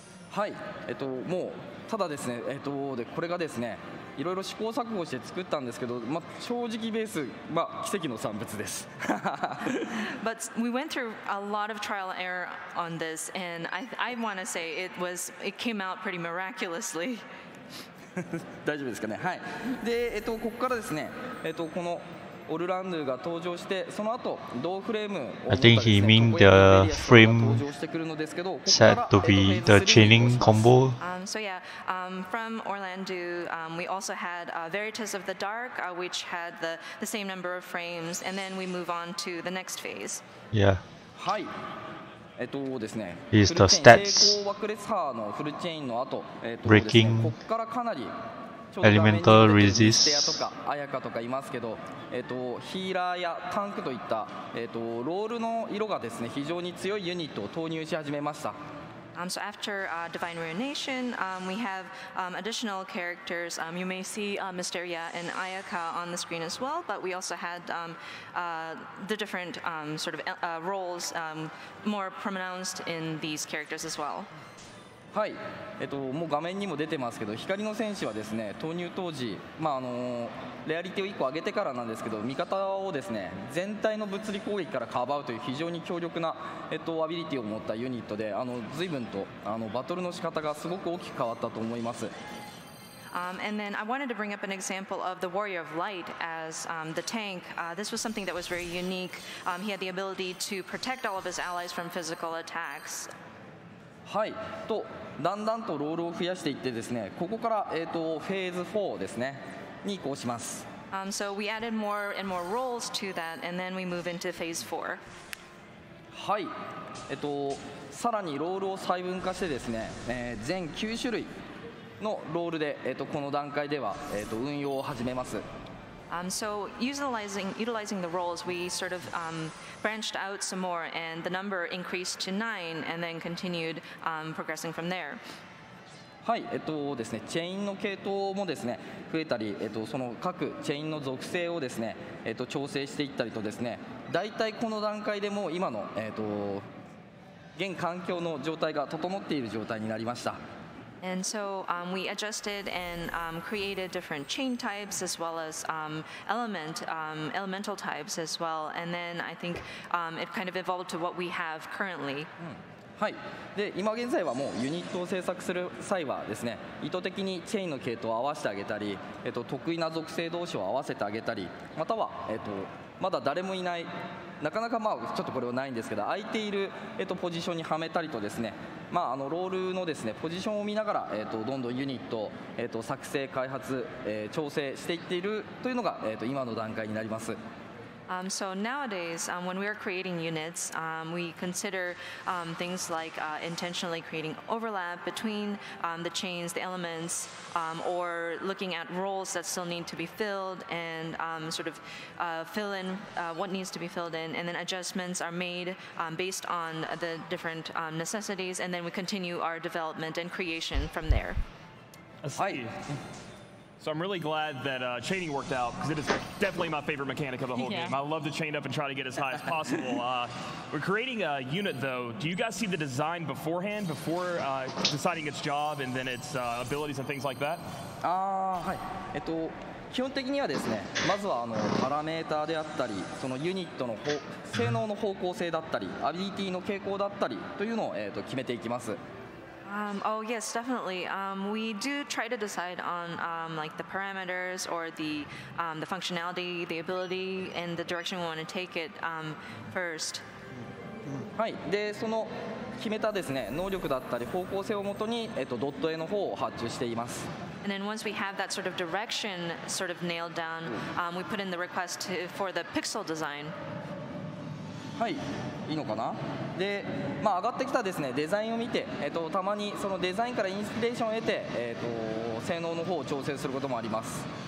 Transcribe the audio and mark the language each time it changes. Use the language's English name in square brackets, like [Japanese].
[Japanese] はい、もうただですね、でこれがですねいろいろ試行錯誤して作ったんですけど、正直ベース、奇跡の産物です。 [English] But we went through a lot of trial and error on this, and I want to say it came out pretty miraculously. [Japanese] 大丈夫ですかね。はい。で、ここからですね、このオルランドゥが登場して、その後同フレームを持ったですね、 [English] I think he mean the frame set to be the chaining combo. So yeah, from Orlando, we also had Veritas of the Dark, which had the same number of frames, and then we move on to the next phase. Yeah. [Japanese] はい。ですね、 [English] is the [Japanese] 成 [English] stats [Japanese] 功爆裂波のフルチェインの後、 [English] breaking [Japanese] ここからかなり [English] elemental [Japanese] ステ [English] resist [Japanese] アとかアヤカとかいますけど、ヒーラーやタンクといった、ロールの色がですね非常に強いユニットを投入し始めました。 [English] So after Divine Ruination, we have additional characters. You may see Mysteria and Ayaka on the screen as well, but we also had the different sort of roles more pronounced in these characters as well. [Japanese] はい、もう画面にも出てますけど、光の戦士はですね投入当時、レアリティを1個上げてからなんですけど、味方をですね全体の物理攻撃からかばうという非常に強力な、アビリティを持ったユニットで、随分とバトルの仕方がすごく大きく変わったと思います。 [English] And then I wanted to bring up an example of the Warrior of Light as the tank. This was something that was very unique. He had the ability to protect all of his allies from physical attacks. [Japanese] はい、とだんだんとロールを増やしていってですね、ここから、フェーズ4ですねに移行します。 [English] So we added more and more roles to that, and then we move into phase 4. [Japanese] はい、さらにロールを細分化してですね、全9種類のロールで、この段階では、運用を始めます。 [English] So utilizing the roles, we sort of branched out some more, and the number increased to 9, and then continued progressing from there. [Japanese] はい、ですね、チェインの系統もですね増えたり、その各チェインの属性をですね、調整していったりとですね、大体この段階でもう今の、現環境の状態が整っている状態になりました。 [English] And so we adjusted and created different chain types as well as elemental types as well. And then I think it kind of evolved to what we have currently. [Japanese] はい、で今現在はもうユニットを制作する際はですね、意図的にチェインの系統を合わせてあげたり、得意な属性同士を合わせてあげたり、または、まだ誰もいない、なかなかちょっとこれはないんですけど、空いている、ポジションにはめたりとですね、ロールのですねポジションを見ながら、どんどんユニットを、作成開発、調整していっているというのが、今の段階になります。 [English] So nowadays, when we are creating units, we consider things like intentionally creating overlap between the chains, the elements, or looking at roles that still need to be filled and sort of fill in what needs to be filled in, and then adjustments are made based on the different necessities, and then we continue our development and creation from there. So I'm really glad that chaining worked out, because it is definitely my favorite mechanic of the whole game. I love to chain up and try to get as high as possible. We're creating a unit, though. Do you guys see the design beforehand, before deciding its job and then its abilities and things like that? [Japanese] はい。基本的にはですね、まずはパラメーターであったり、そのユニットの性能の方向性だったり、アビリティの傾向だったりというのを、決めていきます。 [English] Oh yes, definitely. We do try to decide on like the parameters or the functionality, the ability, and the direction we want to take it first. [Japanese] はい。で、その決めたですね能力だったり方向性をもとにドット絵の方を発注しています。 [English] And then once we have that sort of direction sort of nailed down, we put in the request for the pixel design. [Japanese] はい、いいのかな。で、上がってきたですねデザインを見て、たまにそのデザインからインスピレーションを得て、性能の方を調整することもあります。